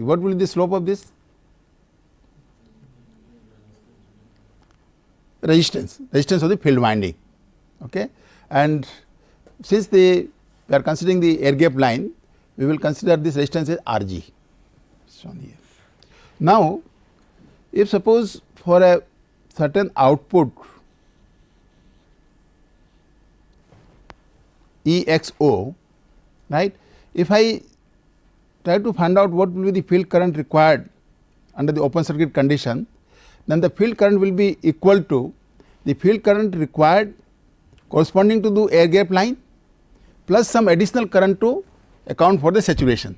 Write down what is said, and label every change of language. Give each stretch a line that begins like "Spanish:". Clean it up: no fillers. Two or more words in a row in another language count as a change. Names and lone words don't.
English: What will be the slope of this? Resistance of the field winding, okay. And since we are considering the air gap line, we will consider this resistance as R g, shown here. Now, if suppose for a certain output E x o, right, if I try to find out what will be the field current required under the open circuit condition, then the field current will be equal to the field current required corresponding to the air gap line plus some additional current to account for the saturation.